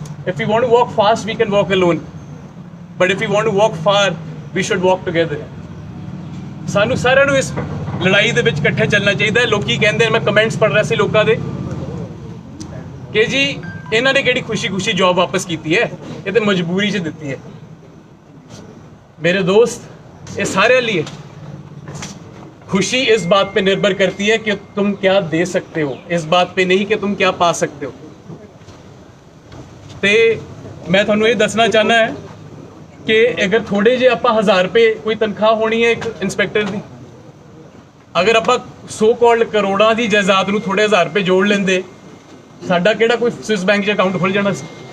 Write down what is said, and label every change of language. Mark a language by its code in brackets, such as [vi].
[en] If we want to walk fast, we can walk alone. But if we want to walk far, we should walk together. [pa] ਸਾਨੂੰ ਸਾਰਿਆਂ ਨੂੰ ਇਸ ਲੜਾਈ ਦੇ ਵਿੱਚ ਇਕੱਠੇ ਚੱਲਣਾ ਚਾਹੀਦਾ ਹੈ. ਲੋਕੀ ਕਹਿੰਦੇ, ਮੈਂ ਕਮੈਂਟਸ ਪੜ੍ਹ ਰਿਹਾ ਸੀ ਲੋਕਾਂ ਦੇ ਕਿ ਜੀ ਇਹਨਾਂ ਨੇ ਕਿਹੜੀ ਖੁਸ਼ੀ ਜੌਬ ਵਾਪਸ ਕੀਤੀ ਹੈ, ਇਹ ਤੇ ਮਜਬੂਰੀ 'ਚ ਦਿੱਤੀ ਹੈ. [hi] मेरे दोस्त, ये सारे लिए खुशी इस बात पे निर्भर करती है कि तुम क्या दे सकते हो, इस बात पे नहीं कि तुम क्या पा सकते हो. [pa] ਤੇ ਮੈਂ ਤੁਹਾਨੂੰ ਇਹ ਦੱਸਣਾ ਚਾਹਨਾ ਹੈ ਕਿ ਅਗਰ ਥੋੜੇ ਜਿਹੇ ਆਪਾਂ 1000 ਰੁਪਏ ਕੋਈ ਤਨਖਾਹ ਹੋਣੀ ਹੈ ਇੱਕ ਇੰਸਪੈਕਟਰ ਦੀ, ਅਗਰ ਆਪਾਂ ਸੋ ਕਾਲਡ ਕਰੋੜਾਂ ਦੀ ਜਾਇਦਾਦ ਨੂੰ ਥੋੜੇ ਹਜ਼ਾਰ ਰੁਪਏ ਜੋੜ ਲੈਂਦੇ, ਸਾਡਾ ਕਿਹੜਾ ਕੋਈ ਸਵਿਸ ਬੈਂਕ 'ਚ ਅਕਾਊਂਟ ਖੁੱਲ ਜਾਣਾ ਸੀ?